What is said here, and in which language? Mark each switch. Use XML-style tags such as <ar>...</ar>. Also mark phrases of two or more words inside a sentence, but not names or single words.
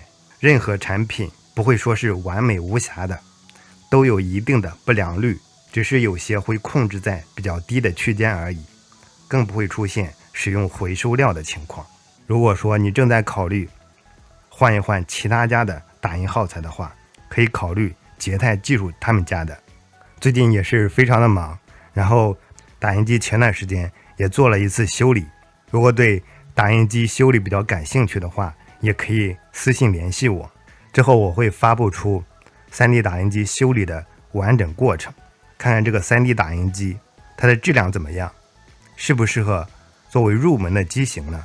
<zh>任何產品不會說是完美無瑕的，都有一定的不良率，只是有些會控制在比較低的區間而已，更不會出現使用回收料的情況。如果說你正在考慮換一換其他家的打印耗材的話，可以考慮捷泰技術他們家的。最近也是非常的忙，然後打印機前段時間也做了一次修理，如果對打印機修理比較感興趣的話，也可以私信聯繫我，之後我會發布出 3D 打印機修理的完整過程，看看這個 3D 打印機它的質量怎麼樣，適不適合作為入門的機型呢？</zh>